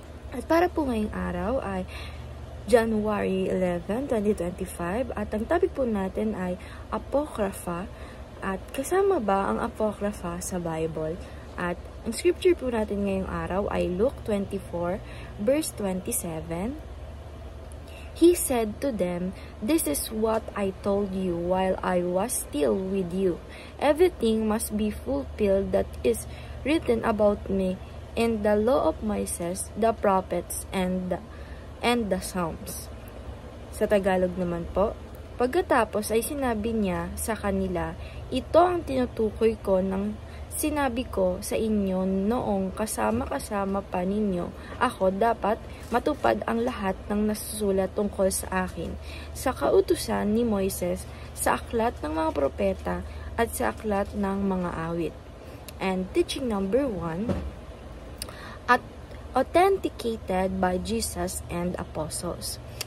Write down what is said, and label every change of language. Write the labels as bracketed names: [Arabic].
[Filipino] At para po ngayong araw ay January 11, 2025 at ang topic po natin ay Apocrypha. At kasama ba ang Apocrypha sa Bible? At ang scripture po natin ngayong araw ay Luke 24 verse 27. [English] He said to them, "This is what I told you while I was still with you. Everything must be fulfilled that is written about me in the law of Moses, the prophets, and the Psalms." [Filipino] Sa Tagalog naman po, pagkatapos ay sinabi niya sa kanila, "Ito ang tinutukoy ko ng sinabi ko sa inyo noong kasama-kasama pa ninyo ako, dapat matupad ang lahat ng nasusulat tungkol sa akin sa kautusan ni Moises, sa aklat ng mga propeta at sa aklat ng mga awit." [English] And teaching number 1, authenticated by Jesus and apostles.